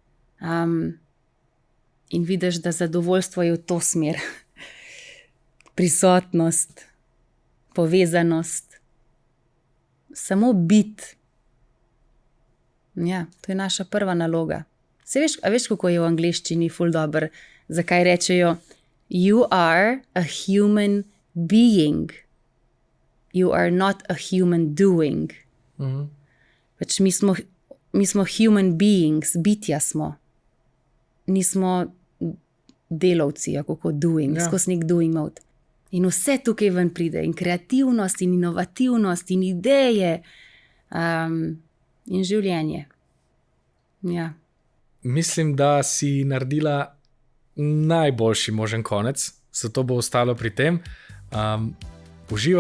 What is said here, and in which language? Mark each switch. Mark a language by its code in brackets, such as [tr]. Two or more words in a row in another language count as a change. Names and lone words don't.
[sl] In vidiš, da zadovoljstvo je v to smer. Prisotnost, povezanost, samo biti. Ja, to je naša prva naloga. Veš, kako je v angleščini ful dobro, zakaj rečejo [en] you are a human being. You are not a human doing. [sl] Pač mi smo [en] human beings, [sl] bitja smo. Nismo delavci, kako doing, skozi nek [en] doing mode. [sl] In vse tukaj ven pride, in kreativnost, in inovativnost, in ideje, in življenje. Ja. Mislim, da si naredila najboljši možen konec, zato bo ostalo pri tem.